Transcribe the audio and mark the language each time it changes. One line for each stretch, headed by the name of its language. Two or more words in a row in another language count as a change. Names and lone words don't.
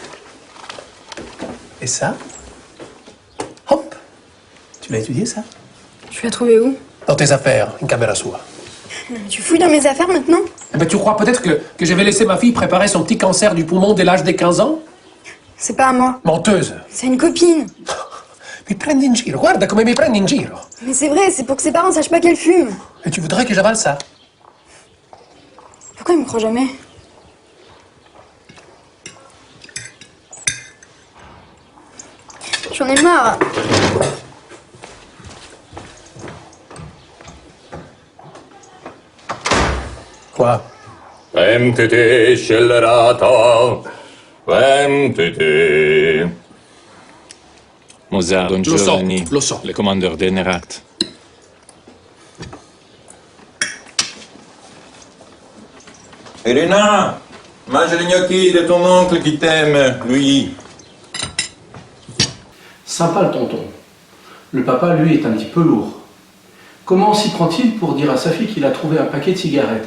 French: Et ça? Hop! Tu l'as étudié, ça? Tu l'as trouvé où? Dans tes affaires, une caméra soi. Tu fouilles dans mes affaires maintenant? Eh ben, tu crois peut-être que je vais laisser ma fille préparer son petit cancer du poumon dès l'âge de 15 ans? C'est pas à moi. Menteuse! C'est une copine.
Italian: Mi prendi in giro, guarda come mi prendi in giro.
French: Mais c'est vrai, c'est pour que ses parents sachent pas qu'elle fume. Et tu voudrais que j'avale ça? Pourquoi il me croit jamais? J'en ai marre. Quoi?
Italian: MTT scellerato, MTT. Mozart, Don Lo so, Giovanni, lo so.
French: le commandeur des Neractes. Irina, mange les gnocchis de ton oncle qui t'aime, lui. Sympa le tonton. Le papa, lui, est un petit peu lourd. Comment s'y prend-il pour dire à sa fille qu'il a trouvé un paquet de cigarettes?